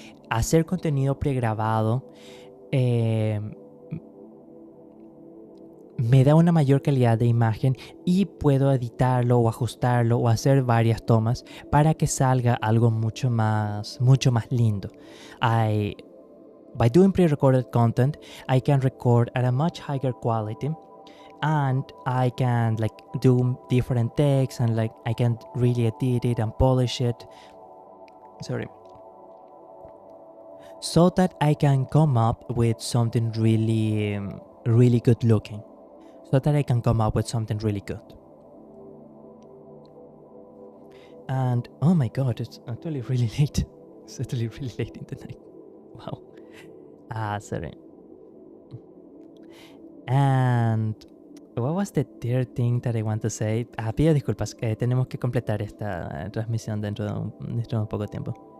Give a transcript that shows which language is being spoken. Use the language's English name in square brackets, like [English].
[Spanish] Hacer contenido pregrabado me da una mayor calidad de imagen y puedo editarlo o ajustarlo o hacer varias tomas para que salga algo mucho más lindo. [English] By doing pre-recorded content, I can record at a much higher quality, and I can do different takes, and I can really edit it and polish it. So that I can come up with something really good looking. So that I can come up with something really good. And oh my god, it's actually really late. It's actually really late in the night. Wow. Sorry. And what was the third thing that I want to say? [Spanish] Pido disculpas, tenemos que completar esta transmisión dentro de un poco tiempo.